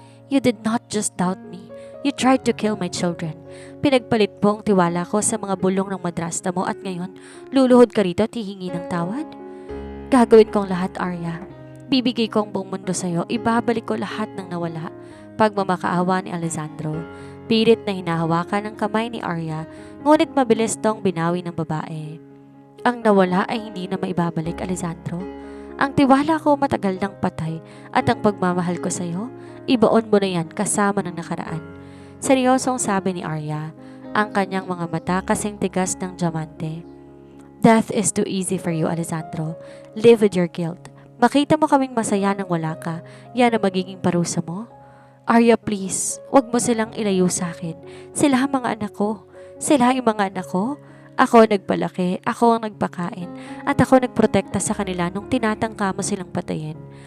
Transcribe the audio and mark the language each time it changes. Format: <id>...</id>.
<en>You did not just doubt me. You tried to kill my children.</en> <tl>Pinagpalit mo ang tiwala ko sa mga bulong ng madrasta mo at ngayon, luluhod ka rito at hihingi ng tawad? Gagawin kong lahat, Arya. Bibigay ko ang buong mundo sa'yo. Ibabalik ko lahat ng nawala. Pagmamakaawa ni Alessandro. Pilit na hinahawakan ng kamay ni Arya, ngunit mabilis tong binawi ng babae. Ang nawala ay hindi na maibabalik, Alessandro. Ang tiwala ko matagal nang patay at ang pagmamahal ko sa'yo, ibaon mo na yan kasama ng nakaraan. Seryosong sabi ni Arya, ang kanyang mga mata kasing tigas ng diamante.</tl> <en>Death is too easy for you, Alessandro. Live with your guilt.</en> <tl>Makita mo kaming masaya nang wala ka, yan ang magiging parusa mo. Arya, please, wag mo silang ilayo sa akin. Sila ang mga anak ko. Sila ang mga anak ko. Ako nagpalaki, ako ang nagpakain, at ako nagprotekta sa kanila nung tinatangka mo silang patayin.</tl>